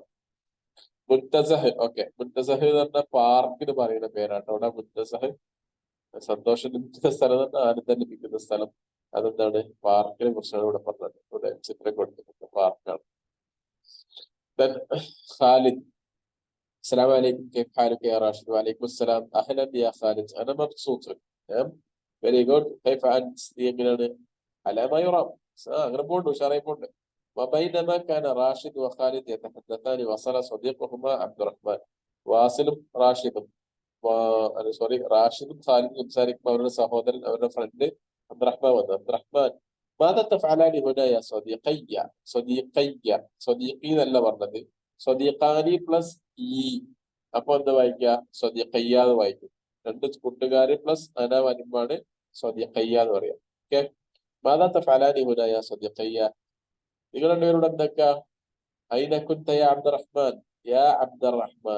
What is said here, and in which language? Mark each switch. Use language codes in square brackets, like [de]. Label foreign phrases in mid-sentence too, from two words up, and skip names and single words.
[ml] മുൻതസഹ്, ഓക്കെ, മുൻതസഹ് എന്ന് പറഞ്ഞ പാർക്കിന് പറയുന്ന പേരാണ്. അവിടെ മുൻതസഹ് സന്തോഷം ലഭിക്കുന്ന സ്ഥലം, ആനന്ദം ലഭിക്കുന്ന സ്ഥലം. അതെന്താണ്, പാർക്കിനെ കുറിച്ചാണ് ഇവിടെ പറഞ്ഞത്. ഇവിടെ ചിത്രം കൊടുത്തിട്ടുണ്ട്, പാർക്കാണ്. ഖാലിദ്, [ar] السلام عليكم كيف حالك يا راشد؟ وعليكم السلام أهلا يا خالد أنا مبسوط. [en] تمام very good. [ar] كيف أنت؟ എങ്ങനെയാണ്, على ما يرام. [ml] അങ്ങനെ പോണ്ട്, ഉഷാറായി പോണ്ട്. [ar] وبينما كان راشد وخالد يتحدثان وصل صديقهما عبد الرحمن. [ml] വാസിലും റാഷിദും സോറി റാഷിദും ഖാലിദും സംസാരിക്കുമ്പോൾ അവരുടെ സഹോദരൻ, അവരുടെ ഫ്രണ്ട് അബ്ദുറഹ്മാൻ വന്നു. [ar] അബ്ദുറഹ്മാൻ ماذا تفعلان هنا يا صديقي؟ [ml] صديقي എന്നല്ല പറഞ്ഞത്, സ്വദീഖാനി പ്ലസ് ഈ. അപ്പൊ എന്താ വായിക്കുക, സ്വദീഖയ്യ എന്ന് വായിക്കും. 2 കൂട്ടുകാര് പ്ലസ് അന വരുമ്പാണ് സ്വദീഖയ്യ എന്ന് പറയാം. ഓക്കെ. [ar] ماذا تفعلان هنا يا صديقيّ, [ml] നിങ്ങൾ രണ്ടുപേരോട് എന്തൊക്കെയാ. [ar] أين كنت يا عبد الرحمن، يا عبد الرحمن.